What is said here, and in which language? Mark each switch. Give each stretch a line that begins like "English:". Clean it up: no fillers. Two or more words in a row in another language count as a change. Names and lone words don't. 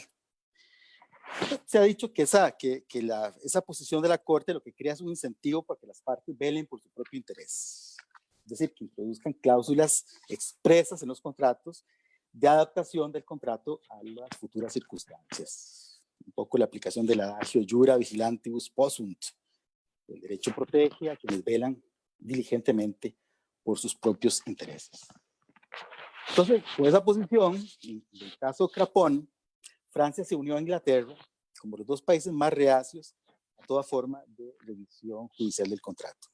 Spanish: Se ha dicho que esa posición de la Corte lo que crea es un incentivo para que las partes velen por su propio interés. Es decir, que introduzcan cláusulas expresas en los contratos de adaptación del contrato a las futuras circunstancias. Un poco la aplicación del adagio
Latin: jura vigilantibus possunt.
Spanish: El derecho protege a quienes velan diligentemente por sus propios intereses. Entonces, con esa posición, en el caso Crapón, Francia se unió a Inglaterra como los dos países más reacios a toda forma de revisión judicial del contrato.